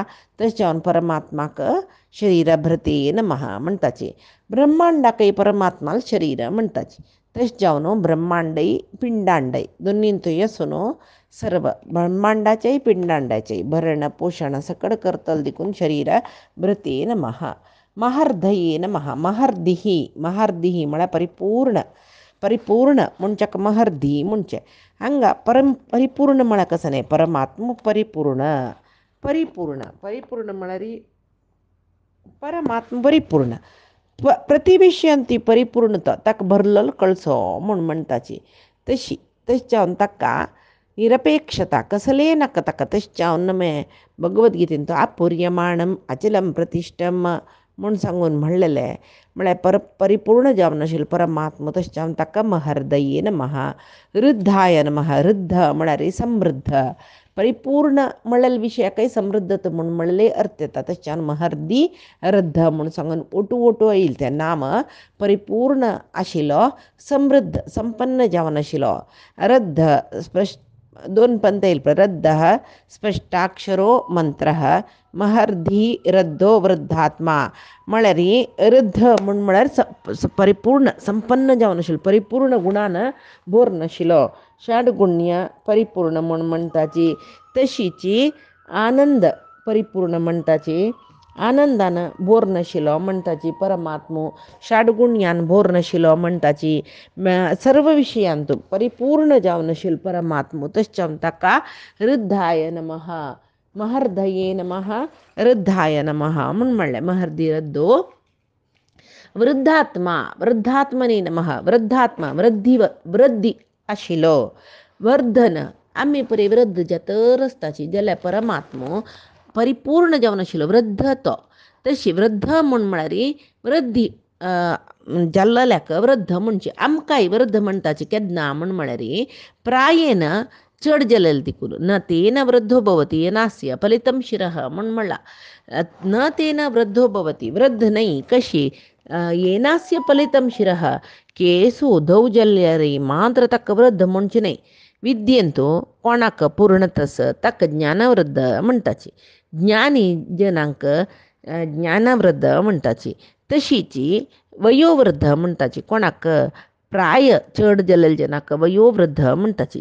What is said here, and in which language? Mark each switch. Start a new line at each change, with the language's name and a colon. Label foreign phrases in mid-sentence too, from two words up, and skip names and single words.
Konkani: तशें परमात्माक
Sanskrit: शरीर भृती नमः
Konkani: म्हणटाची. ब्रह्मांडाकय परमात्माल शरीर म्हणटाची. तशें जावन ब्रह्मांडय पिंडांडय दोनींतूय आसून सर्व ब्रह्मांडाचेय पिंडांडाचेय भरण पोशण सकड करतल देखून
Sanskrit: शरीर भृती नमः. महार्धये नमः.
Konkani: महार्दिही म्हळ्यार परिपूर्ण म्हणच्याक महर्धी म्हणचे. हांगा परिपूर्ण म्हळ्यार कसं न्ही, परमात्मा परिपूर्ण म्हळ्यार परमात्मा परिपूर्ण. प्रतिविशयंती परिपूर्णता ताका भरलेलो कळसो म्हणटाची. तशें जावन ताका निरपेक्षता कसले नाका ताका. तशें जावन भगवद्गीतेन तो
Sanskrit: आपुर्यमाणम अचलम प्रतिष्ठम
Konkani: म्हूण सांगून म्हणलेलें. म्हळ्यार परिपूर्ण जावन आशिल्लो परमात्मा. तशें जावन ताका
Sanskrit: महर्दये नमः. रुद्धाय नमः.
Konkani: रुद्ध म्हळ्यार समृद्ध. परिपूर्ण म्हणलेले विशयाकय समृद्धत म्हूण म्हणलेले अर्थ येता. तशें महर्दी रुद्ध म्हूण सांगून ओटू येईल तें नाम. परिपूर्ण आशिल्लो, समृद्ध संपन्न जावन आशिल्लो. रुद्ध स्पश्ट 2 पंत येईल पळय.
Sanskrit: रुद्धः स्पष्टाक्षरो मंत्रः महर्धी रुद्धो वृद्धात्मा.
Konkani: म्हळ्यार रुद्ध म्हळ्यार परिपूर्ण संपन्न जावन आशिल्लो, परिपूर्ण गुणान भरून आशिल्लो, षड्गुण्य परिपूर्ण म्हूण म्हणटाची. तशीची आनंद परिपूर्ण म्हणटाची. आनंदानं भोर नाशिलो म्हणटाची परमात्मो षाडगुण्यान भोर नाशिलो म्हणटाची सर्व विशयांतून परिपूर्ण जावन नाशिल परमात्मो तशें ताका
Sanskrit: रुद्धाय नमः महर्दये नमः रुद्धाय नमः
Konkani: म्हूण म्हणलें महर्दी रद्दो
Sanskrit: वृद्धात्मने नमः
Konkani: वृद्धात्मा वृद्धी आशिलो वर्धन आम्ही परी वृद्ध जतर आसताची जाल्यार परमात्मो परिपूर्ण जावन आशिल्लो वृद्ध तो तशी वृद्ध म्हळ्यार वृद्धी जाल्ल्याक वृद्ध म्हणचे आमकांय वृद्ध म्हणटाची केन्ना म्हळ्यार प्रायेन चड जालेले तिकून
Sanskrit: न तेन वृद्धो भवति येनास्य फलितं शिरः
Konkani: म्हणला
Sanskrit: न तेन वृद्धो भवति
Konkani: वृद्ध नाही कशी
Sanskrit: येनास्य फलितं शिरः
Konkani: केसु दौर्जल्यरी मात्र तक वृद्ध म्हणचे नाही विद्येंतू कोणाक पूर्णतस तक ज्ञानवृद्ध म्हणटाची ज्ञानी जनांक ज्ञानवृद्ध म्हणटाची तशीची वयोवृद्ध म्हणटाची कोणाक प्राय चड जालेले जनाक वयोवृद्ध म्हणटाची